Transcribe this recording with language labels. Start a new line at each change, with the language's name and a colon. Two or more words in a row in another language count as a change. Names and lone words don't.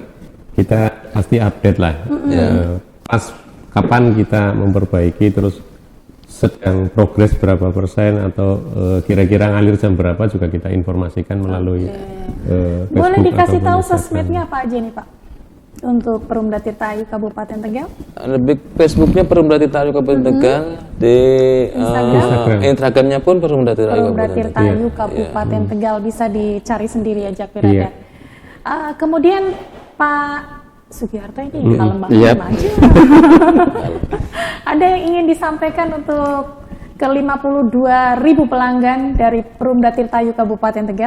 Indonesian: kita pasti update lah. Pas kapan kita memperbaiki, terus sedang progres berapa persen, atau kira-kira ngalir jam berapa juga kita informasikan melalui Boleh Facebook dikasih ataupun tahu Instagram. sosmednya apa aja nih Pak? Untuk Perumda Tirta Ayu Kabupaten Tegal. Lebih Facebooknya Perumda Tirta Ayu Kabupaten Tegal, di Instagramnya pun Perumda Tirta Ayu Perumda Kabupaten Tirta Tegal. Ayu Kabupaten Tegal, bisa dicari sendiri ya Jakpir Iya. Kemudian Pak Sugiharto ini kalem banget Iya. aja. Ada yang ingin disampaikan untuk ke 52.000 pelanggan dari Perumda Tirta Ayu Kabupaten Tegal?